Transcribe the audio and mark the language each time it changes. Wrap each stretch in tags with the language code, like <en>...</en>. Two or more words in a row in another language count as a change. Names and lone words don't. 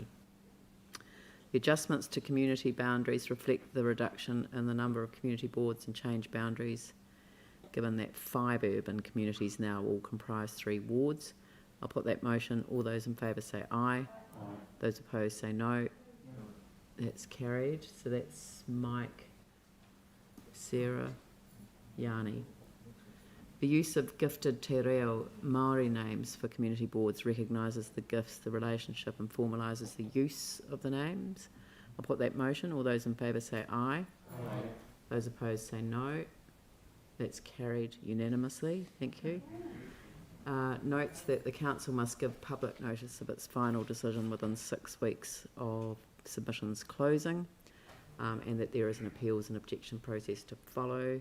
<en>The adjustments to community boundaries reflect the reduction in the number of community boards and change boundaries, given that 5 urban communities now all comprise 3 wards. I'll put that motion. All those in favour say aye. Those opposed say no. That's carried. So that's Mike, Sarah, Yanni. The use of gifted</en> <mi>te reo Māori</mi> <en>names for community boards recognises the gifts, the relationship, and formalises the use of the names. I'll put that motion. All those in favour say aye. Those opposed say no. That's carried unanimously. Thank you. Notes that the council must give public notice of its final decision within 6 weeks of submissions closing, and that there is an appeals and objection process to follow.</en>